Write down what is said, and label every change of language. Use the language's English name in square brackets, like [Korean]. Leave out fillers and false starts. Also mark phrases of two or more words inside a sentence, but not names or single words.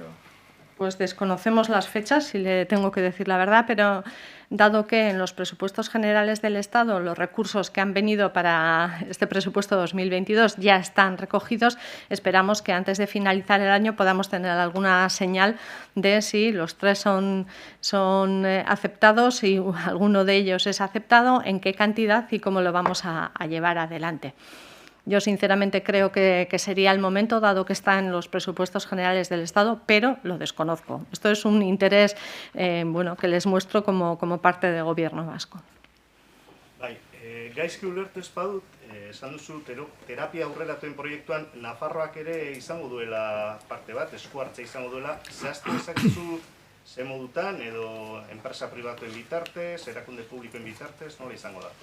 [Spanish] Pues desconocemos las fechas, si le tengo que decir la verdad, pero dado que en los presupuestos generales del Estado los recursos que han venido para este presupuesto 2022 ya están recogidos, esperamos que antes de finalizar el año podamos tener alguna señal de si los 3 son aceptados, si alguno de ellos es aceptado, en qué cantidad y cómo lo vamos a llevar adelante. Yo sinceramente creo que sería el momento, dado que está en los presupuestos generales del Estado, pero lo desconozco. Esto es un interés que les muestro como parte del Gobierno vasco. [Basque] Gaizki ulertu ez badut, esan duzu terapia aurreratuen proiektuan Nafarroak ere izango duela parte bat, esku hartza izango duela, zehaztu dezakezu ze modutan edo enpresa pribatuen bitartez, erakunde publikoen bitartez, nola izango da?